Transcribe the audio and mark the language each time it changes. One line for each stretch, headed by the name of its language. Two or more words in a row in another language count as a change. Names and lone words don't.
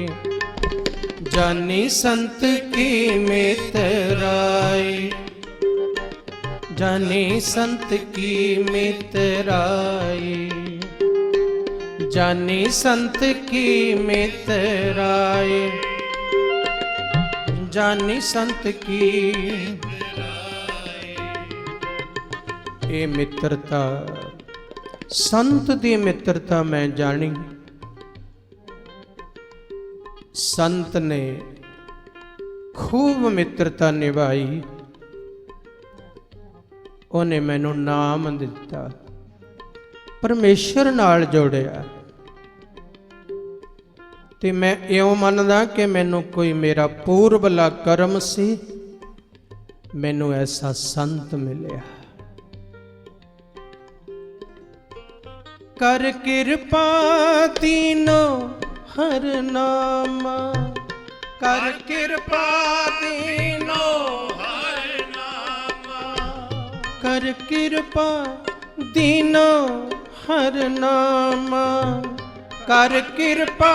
Hindi: जानी संत की मितराई, जानी संत की मितराई, जानी संत की मितराई, जानी संत की।
Punjabi: ਇਹ ਮਿੱਤਰਤਾ ਸੰਤ ਦੀ ਮਿੱਤਰਤਾ ਮੈਂ ਜਾਣੀ। ਸੰਤ ਨੇ ਖੂਬ ਮਿੱਤਰਤਾ ਨਿਭਾਈ, ਉਹਨੇ ਮੈਨੂੰ ਨਾਮ ਦਿੱਤਾ, ਪਰਮੇਸ਼ਰ ਨਾਲ ਜੋੜਿਆ ਤੇ ਮੈਂ ਇਉਂ ਮੰਨਦਾ ਕਿ ਮੈਨੂੰ ਕੋਈ ਮੇਰਾ ਪੂਰਬਲਾ ਕਰਮ ਸੀ, ਮੈਨੂੰ ਐਸਾ ਸੰਤ ਮਿਲਿਆ।
Hindi: कर कृपा दीनो हर नामा, कर कृपा दीनो हर नामा, कर कृपा दीनो हर नामा, कर कृपा